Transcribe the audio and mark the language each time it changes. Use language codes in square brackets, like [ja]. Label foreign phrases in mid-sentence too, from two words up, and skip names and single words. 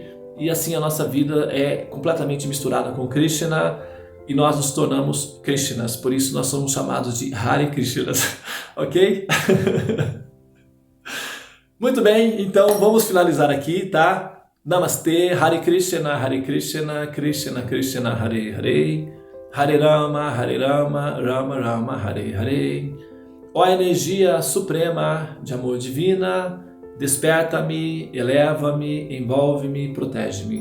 [pt] E assim a nossa vida é completamente misturada com Krishna e nós nos tornamos Krishnas. Por isso nós somos chamados de Hare Krishnas, ok? Muito bem, então vamos finalizar aqui, tá? Namastê, [sa] हरे कृष्ण, कृष्ण कृष्ण, हरे हरे, हरे राम, राम राम, हरे हरे. [pt] Ó energia suprema de amor divina, desperta-me, eleva-me, envolve-me, protege-me.